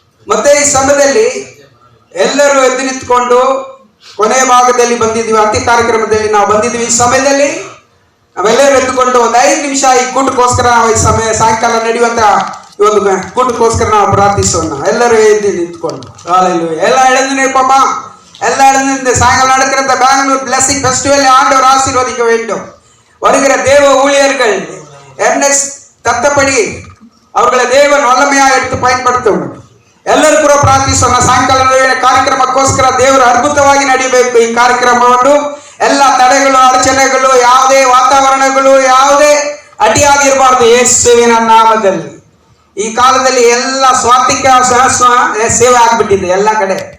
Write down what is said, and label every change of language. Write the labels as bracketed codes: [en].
[kn] ಮತ್ತೆ ಈ ಸಮಯದಲ್ಲಿ ಎಲ್ಲರೂ ಎದ್ದು ನಿಂತ್ಕೊಂಡು ಕೊನೆಯ ಭಾಗದಲ್ಲಿ ಬಂದಿದ್ವಿ, ಅಂತ್ಯ ಕಾರ್ಯಕ್ರಮದಲ್ಲಿ ನಾವು ಬಂದಿದ್ವಿ. ಈ ಸಮಯದಲ್ಲಿ ನಾವೆಲ್ಲರೂ ಎದ್ದುಕೊಂಡು ಒಂದು 5 ನಿಮಿಷ ಈ ಕೂಟಕ್ಕೋಸ್ಕರ ಈ ಸಮಯ ಸಾಯಂಕಾಲ ನಡೆಯುವಂತ ಈ ಒಂದು ಕೂಟಕ್ಕೋಸ್ಕರ ನಾವು ಪ್ರಾರ್ಥಿಸೋಣ. ಎಲ್ಲರೂ ಎದ್ದು ನಿಂತ್ಕೊಂಡು ಎಲ್ಲ [ta] எழுந்திருப்போமா, எல்லா எழுந்திருந்து சாயங்காலம் நடக்கிற இந்த பெங்களூர் பிளஸிங் ஃபெஸ்டிவல் ஆண்டவர் ஆசீர்வதிக்க வேண்டும். வருகிற தேவ ஊழியர்கள் எர்னெஸ்ட் தத்தப்படி அவர்களை தேவன் வல்லமையாக எடுத்து பயன்படுத்தும். [kn] ಎಲ್ಲರೂ ಕೂಡ ಪ್ರಾರ್ಥಿಸೋಣ. ಸಾಯಂಕಾಲ ಕಾರ್ಯಕ್ರಮಕ್ಕೋಸ್ಕರ ದೇವರು ಅದ್ಭುತವಾಗಿ ನಡೆಯಬೇಕು. ಈ ಕಾರ್ಯಕ್ರಮವನ್ನು ಎಲ್ಲ ತಡೆಗಳು, ಅಡಚಣೆಗಳು, ಯಾವುದೇ ವಾತಾವರಣಗಳು, ಯಾವುದೇ ಅಡ್ಡಿಯಾಗಿರಬಾರ್ದು ಯೇಸುವಿನ ನಾಮದಲ್ಲಿ. ಈ ಕಾಲದಲ್ಲಿ ಎಲ್ಲ ಸ್ವಾರ್ಥಿಕ ಸೇವೆ ಆಗ್ಬಿಟ್ಟಿದೆ ಎಲ್ಲ ಕಡೆ.